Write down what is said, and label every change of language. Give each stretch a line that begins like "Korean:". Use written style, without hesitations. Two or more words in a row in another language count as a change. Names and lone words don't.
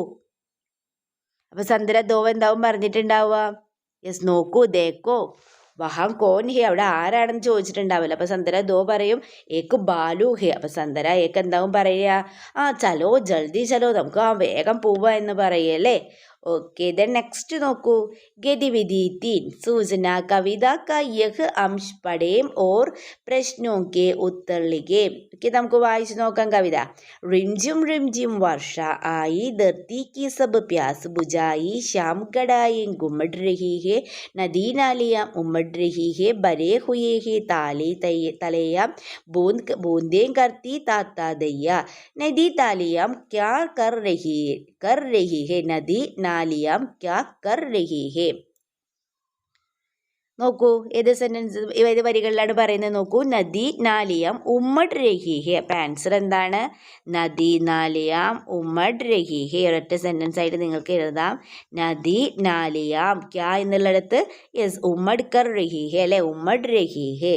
Malayalam: അപ്പൊ സന്തര ദോ എന്താവും പറഞ്ഞിട്ടുണ്ടാവുക? നോക്കൂ, ദേക്കോ.
Hindi: वहाँ कौन है,
Malayalam: അവിടെ ആരാണെന്ന് ചോദിച്ചിട്ടുണ്ടാവില്ല. അപ്പോൾ സന്തര ദോ പറയും
Hindi: एक भालू है.
Malayalam: അപ്പോൾ സന്തര ഏക്ക് എന്താവും പറയുക,
Hindi: चलो जल्दी चलो,
Malayalam: നമുക്ക് വേഗം പോവാ എന്ന് പറയല്ലേ.
English: okay then next
Hindi: നോക്കൂ गतिविधि 3 सूचना कविता का यह अंश पढ़ें और प्रश्नों के उत्तर लिखें.
Malayalam: ओके നമുക്ക് വായിച്ചു നോക്കാം കവിത.
Hindi: रिमझिम रिमझिम वर्षा आई, धरती की सब प्यास बुझाई, शाम कड़ाई घुमड़ रही है, नदी नालियाँ उमड़ रही है, भरे हुए है ताली तलैया, बूंदें करती ताता दैया, नदी तालियाँ क्या कर रही है, नदी नालियाँ क्या कर रही है.
Malayalam: നോക്കൂ ഏത് സെന്റൻസ് ഏത് വരികളിലാണ് പറയുന്നത് നോക്കൂ.
Hindi: नदी नालियाँ उमड़ रही है.
Malayalam: അപ്പം ആൻസർ എന്താണ്?
Hindi: नदी नालियाँ उमड़ रही है.
Malayalam: ഒരൊറ്റ സെന്റൻസ് ആയിട്ട് നിങ്ങൾക്ക് എഴുതാം.
Hindi: नदी नालियाँ क्या
Malayalam: എന്നുള്ളിടത്ത് യെസ്
Hindi: उमड़ कर रही है
Malayalam: അല്ലെ,
Hindi: उमड़ रही है.